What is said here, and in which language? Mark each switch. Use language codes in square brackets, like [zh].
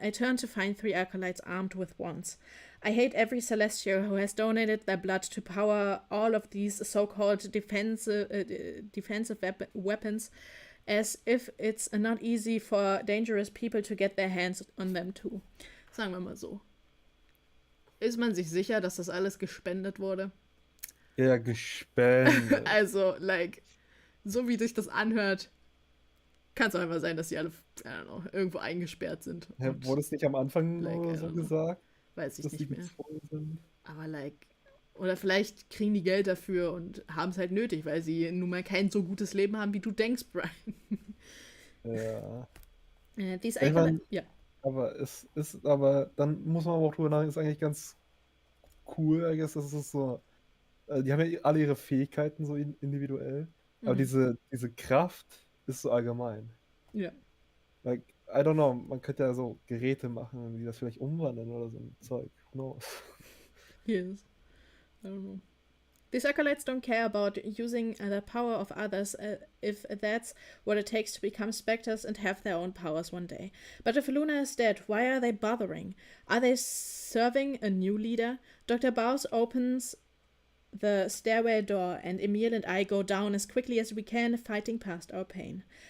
[en] I turn to find 3 acolytes armed with wands. I hate every Celestial who has donated their blood to power all of these so-called defensive weapons, as if it's not easy for dangerous people to get their hands on them too. [de] Sagen wir mal so. Ist man sich sicher, dass das alles gespendet wurde? Ja, gespendet. Also, so wie sich das anhört, kann es einfach sein, dass die alle, [en] I don't know, [de] irgendwo eingesperrt sind. Wurde es nicht am Anfang nur so gesagt? Weiß ich dass nicht die mehr. Sind? Aber oder vielleicht kriegen die Geld dafür und haben es halt nötig, weil sie nun mal kein so gutes Leben haben, wie du denkst, Brian. Ja. Ja. Aber dann muss man aber auch drüber nachdenken, ist eigentlich ganz cool, [en] I guess, [de] dass es so. Die haben ja alle ihre Fähigkeiten so individuell, aber diese Kraft ist so allgemein. Ja. [en] I don't know, [de] man könnte ja so Geräte machen, die das vielleicht umwandeln oder so ein Zeug. [en] Who knows? Yes. I don't know. These acolytes don't care about using the power of others if that's what it takes to become specters and have their own powers one day. But if Luna is dead, why are they bothering? Are they serving a new leader? Dr. Bowers opens the stairway door and Emil and I go down as quickly as we can, fighting past our pain.